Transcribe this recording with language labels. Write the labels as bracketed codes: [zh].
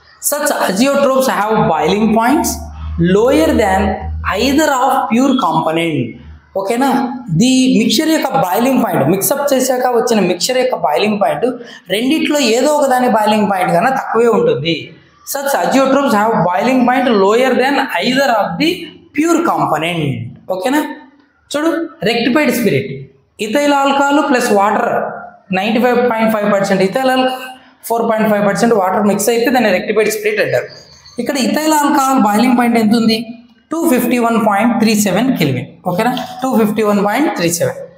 [en] Such azeotropes have boiling points lower than either of pure component. [te] ఓకేనా? The mixture యొక్క boiling point, mix-up చేశాక వచ్చిన mixture యొక్క boiling point రెండిట్లో ఏదో ఒకదాని బాయిలింగ్ పాయింట్ కన్నా తక్కువే ఉంటుంది. [en] Such azeotrops have boiling point lower than either of the pure component. [te] ఓకేనా? చూడు, rectified spirit, ethyl alcohol plus water 95.5% ethyl alcohol, 4.5% water mix అయితే దాన్ని రెక్టిఫైడ్ స్పిరిట్ అంటారు. ఇక్కడ ఇథైల్ ఆల్కహాల్ బాయిలింగ్ పాయింట్ ఎంత ఉంది? 251.37 కెల్విన్. ఓకేనా? 251.37.